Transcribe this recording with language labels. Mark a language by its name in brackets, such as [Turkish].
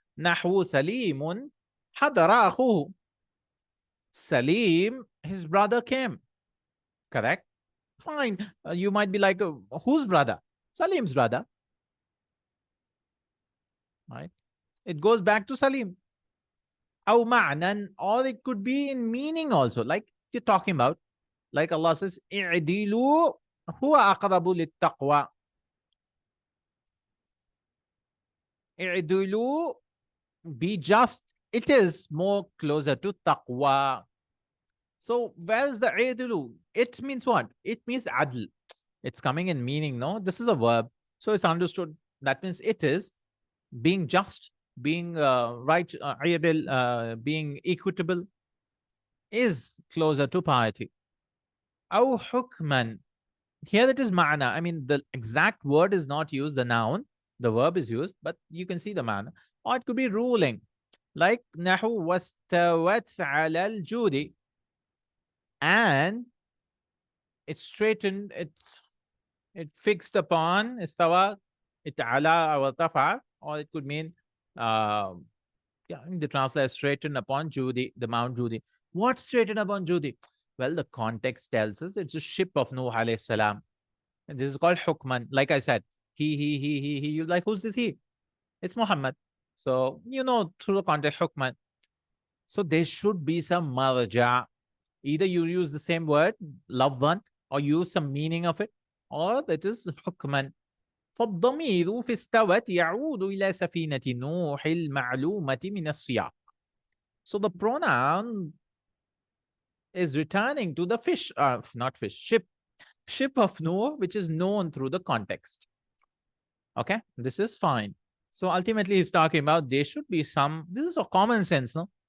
[Arabic] نَحْوُ سَلِيمٌ حَضَرَ أَخُوهُ. [English] Salim, his brother came. Correct? Fine. You might be like, whose brother? Salim's brother. Right? It goes back to Salim. [Arabic] أو معنى, [English] or it could be in meaning also, like you're talking about. Like Allah says, [Arabic] اعدلوا هو أقرب للتقوى. [English] اعدلوا, be just. It is more closer to taqwa. So where's the اعدلوا? It means what? It means adl. It's coming in meaning, no? This is a verb. So it's understood. That means it is being just, being right, being equitable, is closer to piety. [Arabic] أو حكما. [English] Here it is ma'na. I mean, the exact word is not used, the noun. The verb is used, but you can see the ma'na. Or it could be ruling. [Arabic] Like نحو واستوت على الجود. [English] And it's straightened, it fixed upon, istawa, it ala or tafa, or it could mean the translation straightened upon Judy, the Mount Judy. What straightened upon Judy? Well, the context tells us it's a ship of Nuh alayhi salam. And this is called hukman. Like I said, he. You like, who's this he? It's Muhammad. So, through the context, hukman. So there should be some marja. Either you use the same word, loved one, or use some meaning of it, or that is hukman. [Arabic] فالضمير في استوت يعود إلى سفينة نوح المعلومة من السياق. [English] So the pronoun is returning to the fish, not fish, ship of Noah, which is known through the context. Okay, this is fine. So ultimately he's talking about there should be some, this is a common sense, no?